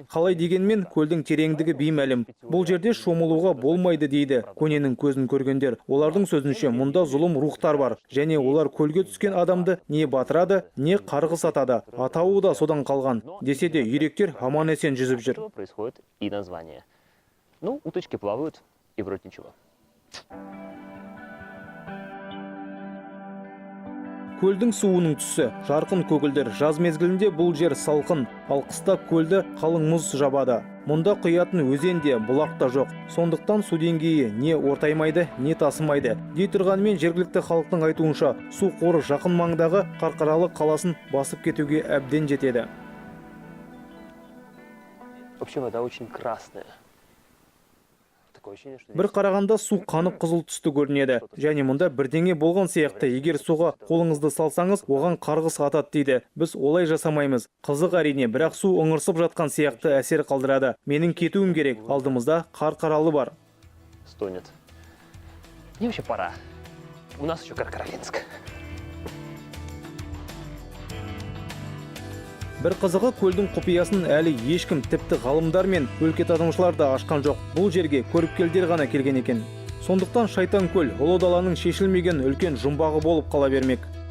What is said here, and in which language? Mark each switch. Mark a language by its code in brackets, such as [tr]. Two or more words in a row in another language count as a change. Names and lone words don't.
[kk] Қалай дегенмен көлдің тереңдігі беймәлім. Бұл жерде шомылуға болмайды дейді көненің көзін көргендер. Олардың сөзінше мұнда зұлым рухтар бар. Және олар көлге түскен адамды не батырады, не қарғыс атады. Атауы да содан қалған. Десе де үйректер аман есен жүзіп жүр. [ru] Происходит и название. Ну, уточки плавают, и вроде ничего. [kk] Көлдің суының түсі, жарқын көгілдір. Жаз мезгілінде бұл жер салқын, ал қыста көлді қалың мұз жабады. Мұнда құятын өзен де, бұлақ та жоқ. Сондықтан су деңгейі не ортаймайды, не тасымайды. Дей тұрғанымен жергілікті халықтың айтуынша, су қоры жақын маңдағы Қарқаралы қаласын басып кетуге әбден жетеді. [ru] В общем, вода очень красная. [kk] Бір қарағанда су қанық қызыл түсті көрінеді. Және мұнда бірдеңе болған сияқты, егер суға қолыңызды салсаңыз, оған қарғыс атады дейді. Біз олай жасамаймыз. Қызық әрине, бірақ су ыңырсып жатқан сияқты әсер қалдырады. Менің кетуім керек. Алдымызда Қарқаралы бар. [ru] Стонет. Мне вообще пора. У нас еще Каркаралинск. [kk] Бір қызығы көлдің құпиясын әлі ешкім, тіпті ғалымдар мен өлкетанушылар да ашқан жоқ. Бұл жерге көріпкелдер ғана келген екен. Сондықтан Шайтанкөл ұлы даланың шешілмеген үлкен жұмбағы болып қала бермек.